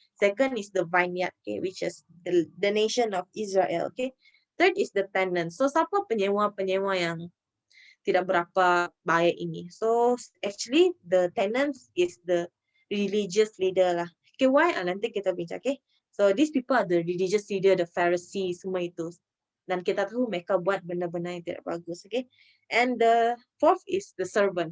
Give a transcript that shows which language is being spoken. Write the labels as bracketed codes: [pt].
[en] Second is the vineyard, okay, which is the nation of Israel. Okay. Third is the tenant. [ms] So siapa penyewa yang tidak berapa baik ini. [en] So actually the tenants is the religious leader lah. Okay, why? [ms] Nanti kita bincang. [en] Okay, so these people are the religious leader, the Pharisees, [ms] semua itu. Dan kita tahu mereka buat benda-benda yang tidak bagus. [en] Okay, and the fourth is the servant.